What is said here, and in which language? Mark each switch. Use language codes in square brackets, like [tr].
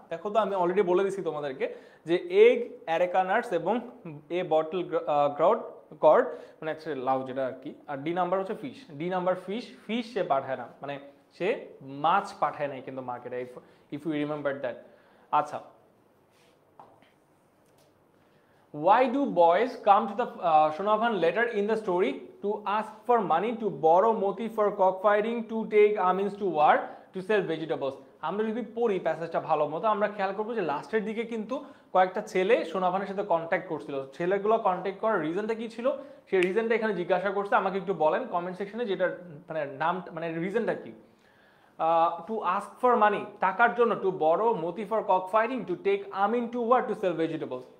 [bn] দেখো তো আমি অলরেডি বলে দিছি তোমাদেরকে যে এগ, অ্যারেকা নাটস এবং এ বটল কর্ড মানে হচ্ছে লাউ যেটা আর কি, আর ডি নাম্বার হচ্ছে ফিশ। ডি নাম্বার ফিশ সে পাঠায় না, মানে সে মাছ পাঠায় নাই কিন্তু মার্কেটে, [en] If you remember that. আচ্ছা, why do boys come to the Shonavan later in the story to ask for money to borrow Moti for cockfighting to take Amins to war to sell vegetables? [bn] আমরা যদি পড়ি প্যাসেজটা ভালো মতো আমরা খেয়াল করবো যে লাস্টের দিকে কিন্তু কয়েকটা ছেলে সোনাভানের সাথে কন্ট্যাক্ট করছিল। ছেলেগুলো কন্ট্যাক্ট করার রিজনটা কি ছিল সেই রিজনটা এখানে জিজ্ঞাসা করছে, আমাকে একটু বলেন কমেন্ট সেকশনে, যেটা মানে নাম মানে রিজনটা কি। [en] to ask for money, [bn] টাকার জন্য, [en] To borrow Moti for cock fighting, to take Amin to war to sell vegetables.